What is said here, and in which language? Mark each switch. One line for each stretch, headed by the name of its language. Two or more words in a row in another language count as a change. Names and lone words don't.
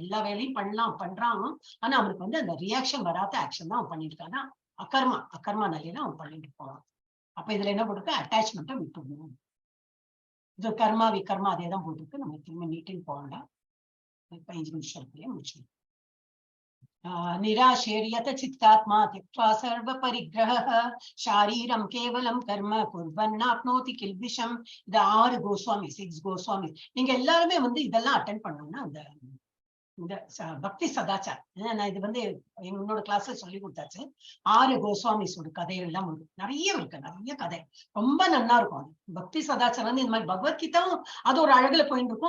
Tamil: எல்லா வேலையும் பண்றான். ஆனா அவனுக்கு வந்து அந்த ரியாக்ஷன் வராத ஆக்ஷன் தான் அவன் பண்ணிட்டு இருக்கான். அகர்மா நிலையில அவன் பண்ணிட்டு போவான். அப்ப இதுல என்ன போட்டுருக்கு, அட்டாச்மெண்ட்டை விட்டுடணும். இது கர்மா விகர்மா அதே தான் போட்டுருக்கு. நம்ம திரும்ப நீட்டின்னு போகலாம். 5 நிமிஷத்துலயே முடிச்சிடும்.
Sanskrit: निराशेर्यत चित्तात्मा त्यक्त्वा सर्व परिग्रहः शारीरं केवलं कर्म कुर्वन्नाप्नोति किल्बिषम्.
Tamil: இது 6 கோஸ்வாமி 6 கோஸ்வாமி. நீங்க எல்லாருமே வந்து இதெல்லாம் அட்டென்ட் பண்ணணும்னா அந்த இந்த பக்தி சதாச்சார் நான் இது வந்து என்னோட கிளாஸ்ல சொல்லி கொடுத்தாச்சு. 6 கோஸ்வாமிஸோட கதைகள் எல்லாம் நிறைய இருக்கு. நிறைய கதை ரொம்ப நல்லா இருக்கும். அது பக்தி சதாச்சாரம் வந்து இந்த மாதிரி பகவத்கீதாவும் அது ஒரு அழகுல போயிட்டு இருக்கும்.